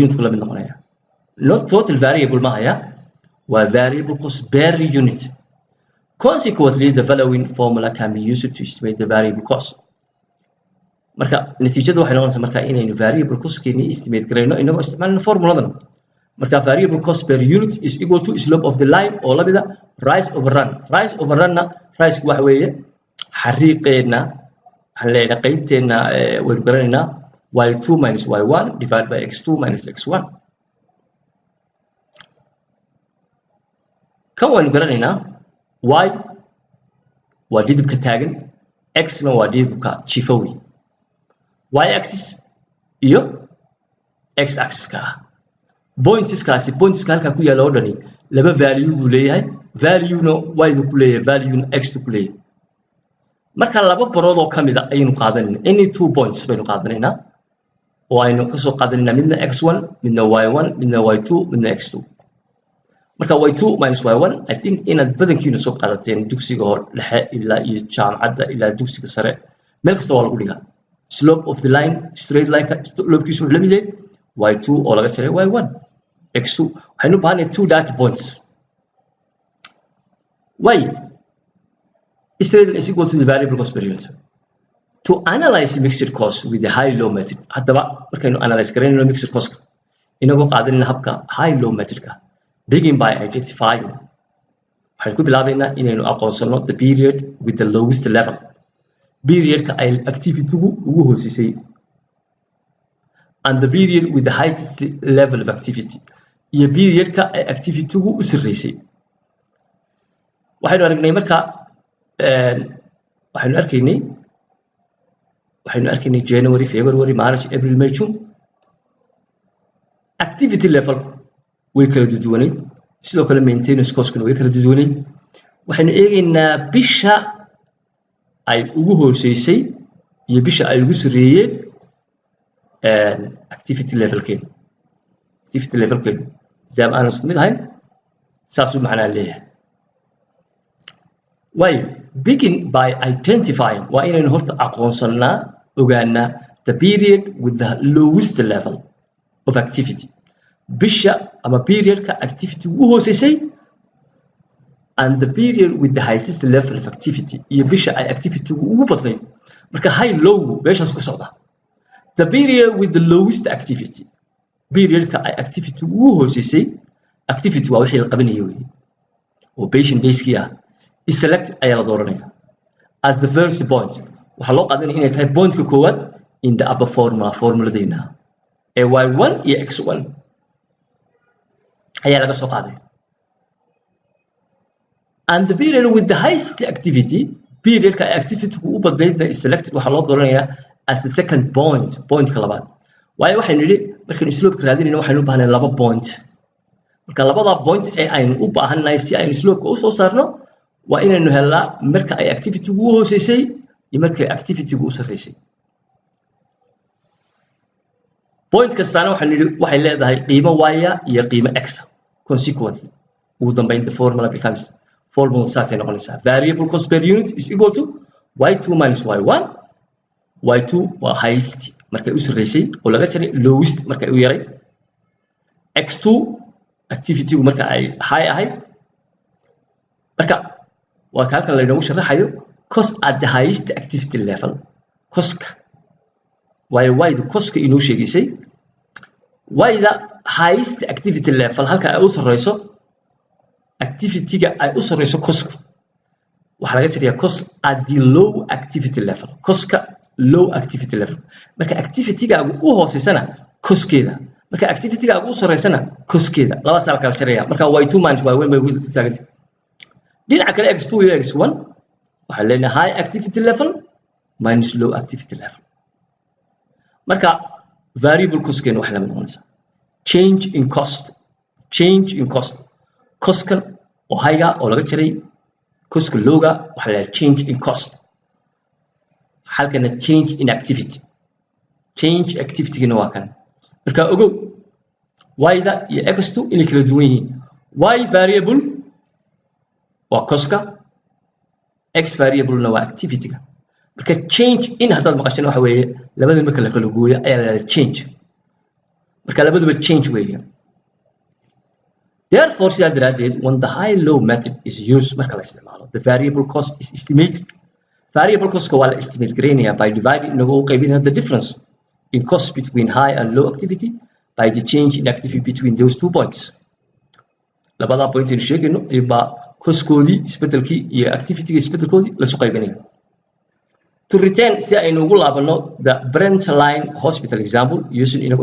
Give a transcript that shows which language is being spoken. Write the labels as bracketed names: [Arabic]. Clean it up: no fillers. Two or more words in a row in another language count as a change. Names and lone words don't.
[English] unit [Somali] la mid noqonayaa [English] not total variable [Somali] ma haya waa [English] variable cost per unit consequently the following formula can be used to estimate the variable cost [Somali] marka natiijadu waxay noqonaysaa marka inaynu [English] variable cost [Somali] keeni estimate garayno inagoo isticmaalna formuladan marka [English] variable cost per unit is equal to slope of the line [Somali] oo la mida [English] rise over run [Somali] na rise waxa weeye xariiqeena waxaan leeyahay qaybteena waynu garanaynaa [English] y2 minus y1 divided by x2 minus x1 [Somali] kan waynu garanaynaa y waa dhidibka taagan x na waa dhidibka jifa wey [English] y axis [Somali] iyo [English] x axis-ka [Somali] pointska halkaa ku yaalla oo dhani laba value buu leeyahay value-na y-du ku leeyahay value-na x-du ku leeyahay marka laba barood oo ka mid a ayaynu qaadanayna [English] any 2 points [Somali] baynu qaadanaynaa oo aynu kasoo qaadanaynaa midna x1 midna y1 midna y2 midna x2 marka [English] y2 minus y1 I think [Somali] inaad badankiina soo qaadateen dugsiga hore dhexe ilaa iyo jaamacadda ilaa dugsiga sare meel kasta waa lagu dhigaa [English] slope of the line straight line [Somali] slope-kiisu wuxuu la mid yahay y2 oo laga jaray y1 x2 waxaynu u baahanay [English] 2 data points y straight line is equal to the variable cost per unit to analyze mixed cost with the high low method [Somali] haddaba markaynu [English] analyze garanayno mixed cost [Somali] inagoo qaadanayna habka [English] high low method-ka begin by identifying [Somali] waxaan ku bilaabaynaa inaynu aqoonsano [English] the period with the lowest level [Somali] periodka ay activity-gu ugu hooseysay [English] and the period with the highest level of activity [Somali] iyo periodka ay activity-gu u sarreysay waxaynu arkaynay January February March April May June [English] activity level [Somali] way kala duwanayd sidoo kale [English] maintenance cost-kuna [Somali] way kala duwanayd waxaynu eegaynaa bisha ay ugu hooseysay iyo bisha ay ugu sarreeyeen [English] activity level-keenu [Somali] maadaama aanan isku mid ahayn saasuu macnaa leeyahay [English] waayo begin by identifying [Somali] waa inaynu horta aqoonsannaa ogaanaa [English] the period with the lowest level of activity [Somali] bisha ama periodka activity ugu hooseysay [English] and the period with the highest level of activity [Somali] iyo bisha ay activity ugu badnayd marka [English] high [Somali] low meeshaas ka socda [English] the period with the lowest activity [Somali] periodka ay activity ugu hooseysay activity waa wixii la qabanayay wey oo [English] patient base-kii [Somali] ah [English] is select [Somali] ayaa la dooranaya [English] as the first point [Somali] waxaa loo qaadanaya inay tahay pointka koowaad [English] in the upper [Somali] formuladeena ee y1 iyo x1 ayaa laga soo qaaday [English] and the period with the highest activity [Somali] periodka ay activity-gu u badnaydna [English] is selected [Somali] waxaa loo dooranayaa [English] as the second [Somali] pointka labaad waayo waxaynu nidhi markaynu slope-ka raadinayno waxaynu u baahnay laba point marka labada point ee aynu u baahannahay si aynu slope-ka u soo saarno waa inaynu helnaa marka ay activity-gu u hooseysay iyo marka ay activity-gu u sarreysay point kastaana waxaynu nidhi waxay leedahay qiimo y iyo qiimo x consequently ugu dambeyn [English] the formula becomes [Somali] formula saasay noqonaysaa [English] variable cost per unit is equal to y2 minus y1 y2 [Somali] waa highest markay u sarreysay oo laga jaray lowest markay u yaray x2 activity-gu marka ay high ahayd marka waa halkan laynoogu sharaxayo cost [English] at the highest activity level [Somali] cost-ka waayo y-du cost-ka inoo sheegaysay y-da [English] highest activity level [Somali] halka ay u sarreyso activity-ga ay u sarreyso cost waxa laga jariyaa [English] cost at the low activity level [Somali] cost-ka [English] low activity level [Somali] marka activity-gaagu u hooseysana cost-keeda marka activity-gaagu u sarreysana cost-keeda laba saal kala jaraya marka [English] y2 minus y1 [Somali] bay ugu taagantay dhinaca kale x2 iyo x1 waxaa leenahay [English] high activity level minus low activity level [Somali] marka variable cost-keena waxay la mid noqonaysaa [English] change in cost [Somali] cost-kan oo high-ga oo laga jaray cost-ka low-ga waxaa la [English] change in cost [Somali] halkana [English] change in activity change activity-gana [Somali] waa kan marka ogow y-da iyo x2 inay kala duwan yihiin [English] y variable [Somali] waa cost-ka [English] x variable-na [Somali] waa activity-ga marka [English] change in [Somali] haddaad maqashana waxa weeye labada marka la kala gooyo ayaa la yidhahdaa change marka labaduba change weeye [English] therefore [Somali] sidaa daraaddeed [English] when the high-low method is used [Somali] marka la isticmaalo [English] the variable cost is estimated variable cost-ka [Somali] waa la [English] estimate gareynayaa by dividing [Somali] inagoo u qaybinaya [English] the difference in cost between high and low activity by the change in activity between those 2 points [Somali] labadaa point aynu sheegayno baa cost-koodii isbedelkii iyo activity-ga isbedelkoodii lasu qaybinaya [English] to return [Somali] si aynu ugu laabano [English] the Brentline hospital example using [Somali] inagoo